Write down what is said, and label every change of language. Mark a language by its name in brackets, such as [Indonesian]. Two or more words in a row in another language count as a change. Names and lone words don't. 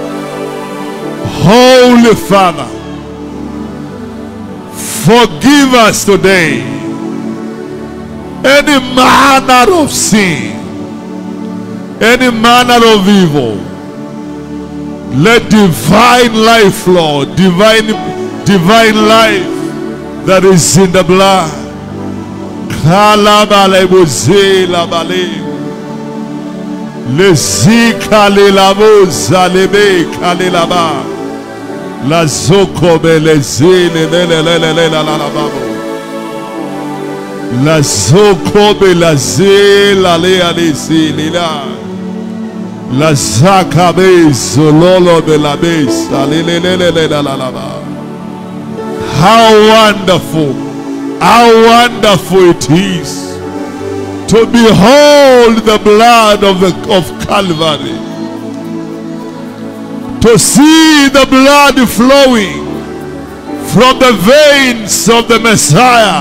[English] Holy Father, forgive us today any manner of sin, any manner of evil. Let divine life, Lord, divine life that is in the blood. La zoko belezele la zoko belazela le alisila la zakabe zololo belabesa le la. How wonderful it is to behold the blood of Calvary. To see the blood flowing from the veins of the Messiah.